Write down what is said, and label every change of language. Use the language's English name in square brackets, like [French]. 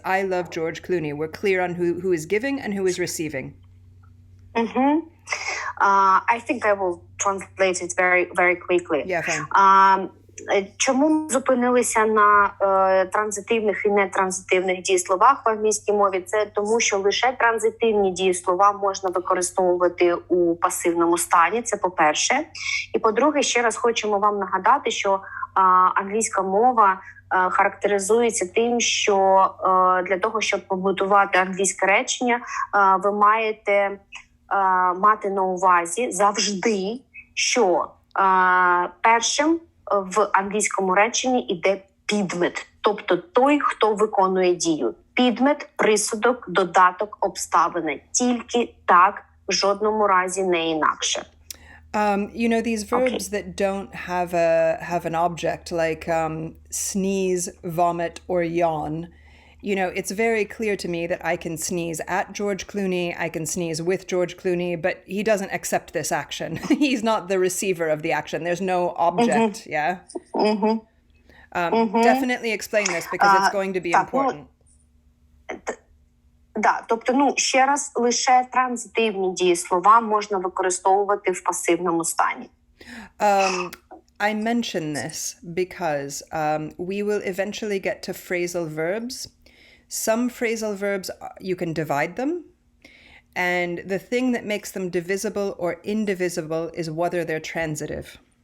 [English] I love George Clooney. We're clear on who is giving and who is receiving. I think I will translate it very, very quickly. Yeah, fine. [Ukrainian] Чому ми зупинилися на транзитивних і нетранзитивних дієсловах в англійській мові? Це тому, що лише транзитивні дієслова можна використовувати у пасивному стані, це по-перше. І по-друге, ще раз хочемо вам нагадати, що англійська мова характеризується тим, що для того, щоб побудувати англійське речення, ви маєте мати на увазі завжди, що першим в англійському реченні іде підмет, тобто той, хто виконує дію. Підмет, присудок, додаток, обставини. Тільки так, в жодному разі не інакше. [English] These verbs that don't have an object, like sneeze, vomit, or yawn, it's very clear to me that I can sneeze at George Clooney, I can sneeze with George Clooney, but he doesn't accept this action. He's not the receiver of the action. There's no object, yeah? Definitely explain this because it's going to be important. [Ukrainian] Да, тобто, ще раз, лише транзитивні дієслова можна використовувати в пасивному стані. [English] I mention this because we will eventually get to phrasal verbs. Some phrasal verbs, you can divide them. And the thing that makes them divisible or indivisible is whether they're transitive.